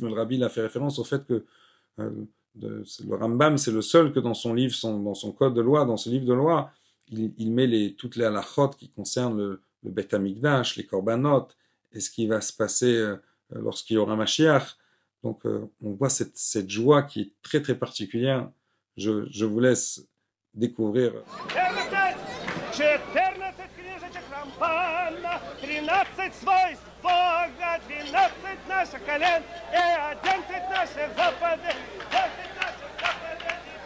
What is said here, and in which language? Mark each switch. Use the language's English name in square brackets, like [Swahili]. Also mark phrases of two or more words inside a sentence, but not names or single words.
[French] Mais le rabbi a fait référence au fait que le Rambam, c'est le seul que dans son livre, dans son code de loi, dans ce livre de loi, il met toutes les halachot qui concernent le [Hebrew] בית המקדש, [French] les korbanot, et ce qui va se passer lorsqu'il y aura Mashiach. Donc on voit cette joie qui est très très particulière. Je vous laisse découvrir. [Russian] 14 книжечек Рамбана, 13 свойств Бога, 12 наших колен и 11 наших заповедей. 10 наших заповедей.